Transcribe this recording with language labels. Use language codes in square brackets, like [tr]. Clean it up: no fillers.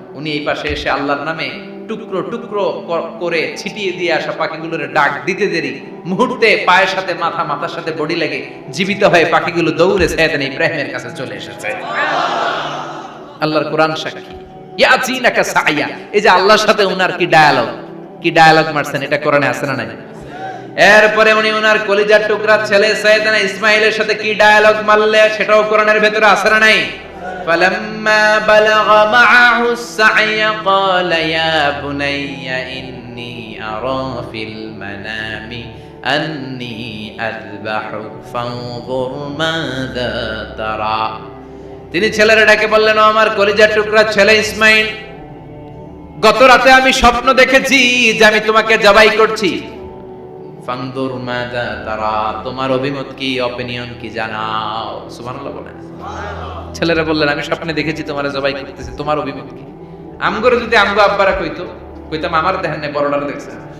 [bn] উনি এই পাশে এসে আল্লাহর নামে টুকরো টুকরো করে ছিটিয়ে দিয়ে আসা পাখিগুলোরে ডাক দিতে দেরি মুহূর্তে পায়ের সাথে মাথা, মাথার সাথে বডি লেগে জীবিত হয়ে পাখিগুলো দৌড়ে সাইয়েদনা ইব্রাহিমের কাছে চলে এসেছে। আল্লাহর কোরআন সাক্ষী। [ar] ইয়াতিনাকা সায়া, [bn] এই যে আল্লাহর সাথে উনার কি ডায়ালগ মারছেন, এটা কোরআনে আছে না নাই? এরপরে উনি ওনার কলিজার টুকরা ছেলে সাইয়েদনা ইসমাঈলের সাথে কি ডায়ালগ মারলে, সেটাও কোরআনের ভেতরে আছে না নাই? [ar] فلما بلغ معه السعي قال يا بني إني أرى في المنام أني أذبحك فانظر ماذا ترى। [bn] তিনি ছেলেরা ডেকে বললেন, ও আমার কলিজার টুকরা ছেলে ইসমাঈল, গত রাতে আমি স্বপ্ন দেখেছি যে আমি তোমাকে জবাই করছি। [ar] ফানদুর মাযা তারা, [bn] তোমার অভিমত কি, অপিনিয়ন কি জানাও। সুবহানাল্লাহ বলেন। ছেলেরা বললেন, আমি স্বপ্নে দেখেছি তোমারে জবাই করতেছি, তোমার অভিমত কি? আমগরে যদি আমগো আব্বারা কইতো, কইতাম আমার দেখেন না, বড়টারে দেখছেন।